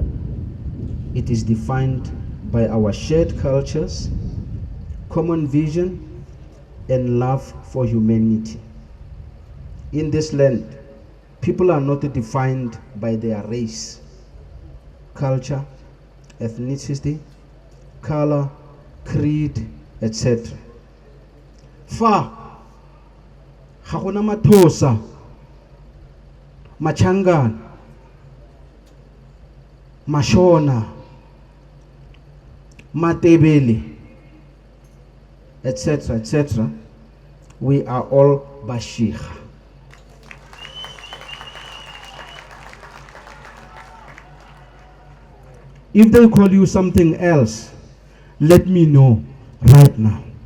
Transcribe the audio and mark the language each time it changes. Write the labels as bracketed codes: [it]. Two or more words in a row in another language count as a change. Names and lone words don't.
[en] It is defined by our shared cultures, common vision, and love for humanity. In this land, people are not defined by their race, culture, ethnicity, color, creed, etc. [tn] Fa ga gona mathosa, machangana, mashona, matebele, [en] etc., etc. We are all Bashiga. If they call you something else, let me know right now.